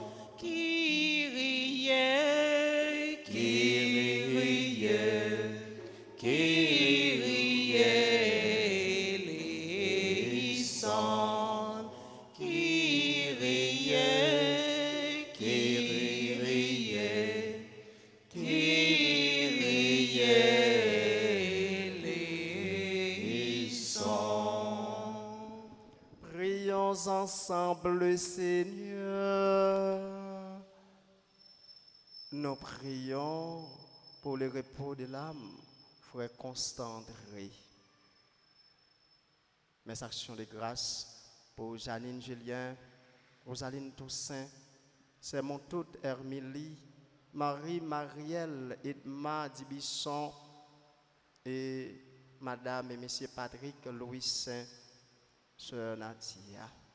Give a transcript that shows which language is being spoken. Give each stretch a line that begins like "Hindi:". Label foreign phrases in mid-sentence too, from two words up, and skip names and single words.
Greek: Κύριε, Κύριε, Κύριε ελέησον. Κύριε, Κύριε, Κύριε ελέησον.
French: Prions ensemble le Seigneur. Nous prions pour le repos de l'âme, frère Constant André. Mes actions de grâce pour Janine Julien, Rosaline Toussaint, c'est mon toute Hermélie, Marie Marielle Edma Dibisson et Madame et Monsieur Patrick Louis Saint, Sœur Nadia.